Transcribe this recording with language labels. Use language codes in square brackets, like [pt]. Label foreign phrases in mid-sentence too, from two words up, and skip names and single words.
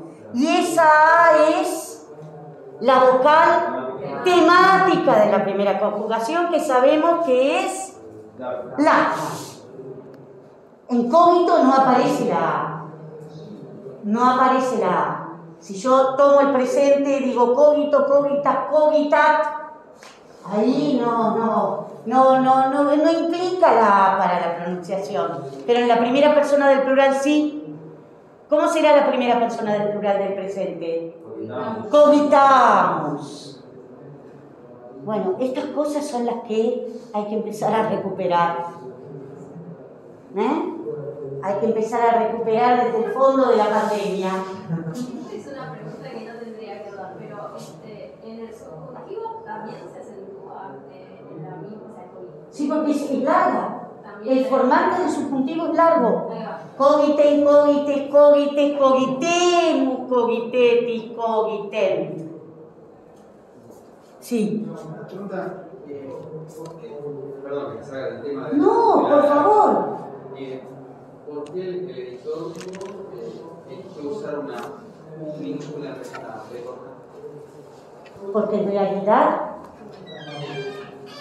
[es] Y esa A es la vocal temática de la primera conjugación, que sabemos que es la. En cogito no aparece la A. No aparece la A. Si yo tomo el presente, digo [la] cogito, cogitas, cogitat, [es] ahí no implica la A para la pronunciación. Pero en la primera persona del plural sí. ¿Cómo será la primera persona del plural del presente? Cogitamos. Bueno, estas cosas son las que hay que empezar a recuperar. Hay que empezar a recuperar desde el fondo de la pandemia. es una pregunta que no tendría que dar, pero en el subjuntivo también se acentúa en la misma cogito. Sí, porque es larga. También El formante del subjuntivo es largo. Ahí va. [la] Cogiten, cogites, cogites, cogitemus, cogitetis, cogiten. [es] Sí. Una pregunta, perdón, que salga del tema de... No, por favor. ¿Por qué el editor eligió usar una U minúscula en vez de una B corta? Porque en realidad es una U.